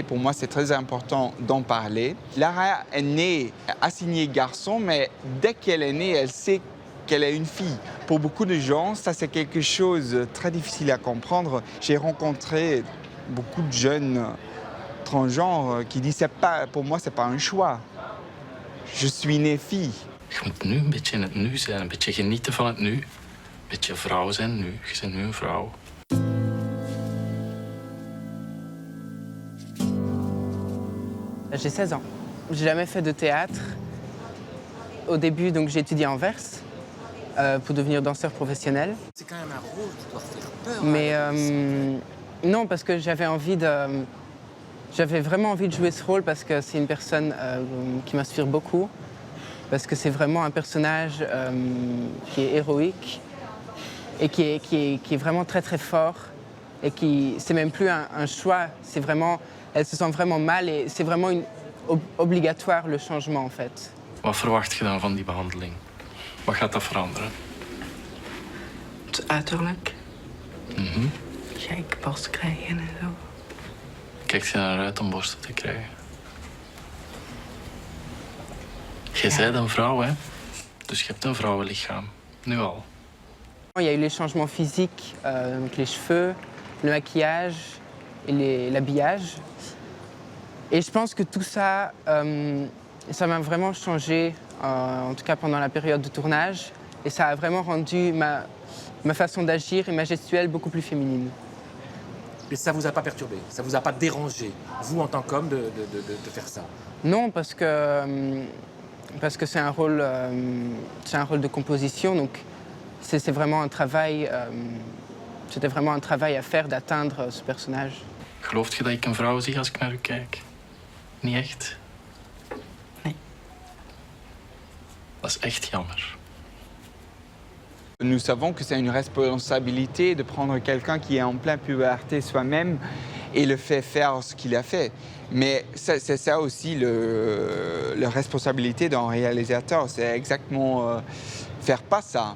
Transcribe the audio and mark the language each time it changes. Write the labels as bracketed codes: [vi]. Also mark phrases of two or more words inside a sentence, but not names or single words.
[fr] Pour moi, c'est très important d'en parler. Lara est née assignée garçon, mais dès qu'elle est née, elle sait qu'elle est une fille. Pour beaucoup de gens, ça c'est quelque chose de très difficile à comprendre. J'ai rencontré beaucoup de jeunes transgenres qui disent pour moi, c'est pas un choix. Je suis née fille. [nl] Je moet nu een beetje in het nu zijn, een beetje genieten van het nu. Een beetje vrouw zijn nu. Je bent nu een vrouw. [fr] J'ai 16 ans. J'ai jamais fait de théâtre. Au début, donc, j'ai étudié à Anvers pour devenir danseur professionnel. C'est quand même un rôle qui doit faire peur. Mais non, parce que j'avais vraiment envie de jouer ce rôle parce que c'est une personne qui m'inspire beaucoup. Parce que c'est vraiment un personnage qui est héroïque et qui est vraiment très très fort. Et c'est même plus un choix, c'est vraiment, elle se sent vraiment mal et c'est vraiment obligatoire le changement en fait. [nl] Wat verwacht je dan van die behandeling? Wat gaat dat veranderen? Het uiterlijk. Borst krijgen en zo. Kijkt je naar uit om borsten te krijgen? Je bent een vrouw, hè? Dus je hebt een vrouwenlichaam. Nu al. [fr] Il y a eu les changements physiques, donc les cheveux, le maquillage et l'habillage. Et je pense que tout ça, ça m'a vraiment changé, en tout cas pendant la période de tournage. Et ça a vraiment rendu ma façon d'agir et ma gestuelle beaucoup plus féminine. Et ça vous a pas perturbé, ça vous a pas dérangé, vous en tant qu'homme, de faire ça? Non, parce que c'est un rôle de composition, donc c'est vraiment un travail. C'était vraiment un travail à faire d'atteindre ce personnage. [nl] Gelooft je dat ik een vrouw zie als ik naar u kijk? Niet echt? Nee. Dat is echt jammer. [fr] Nous savons que c'est une responsabilité de prendre quelqu'un qui est en pleine puberté soi-même et le fait faire ce qu'il a fait. Mais c'est ça aussi la responsabilité d'un réalisateur, c'est exactement faire pas ça.